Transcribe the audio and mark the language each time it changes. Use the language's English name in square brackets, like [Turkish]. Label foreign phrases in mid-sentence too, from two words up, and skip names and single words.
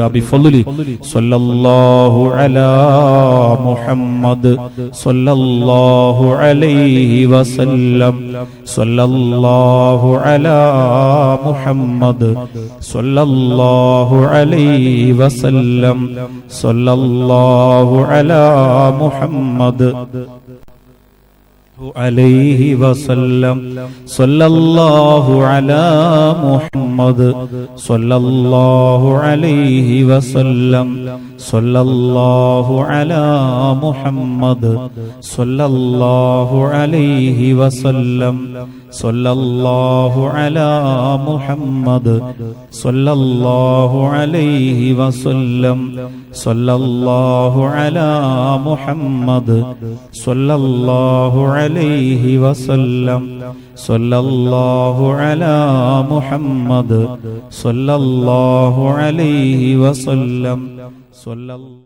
[Arabic] بفضل صلى الله على محمد صلى الله عليه وسلم صلى الله على محمد صلى الله عليه وسلم صلى الله على محمد عليه وسلم صلى الله على محمد صلى الله عليه وسلم صلى الله على محمد صلى الله عليه وسلم صلى الله على محمد صلى الله عليه وسلم صلى الله على محمد صلى الله عليه وسلم صلى الله على محمد صلى الله عليه وسلم.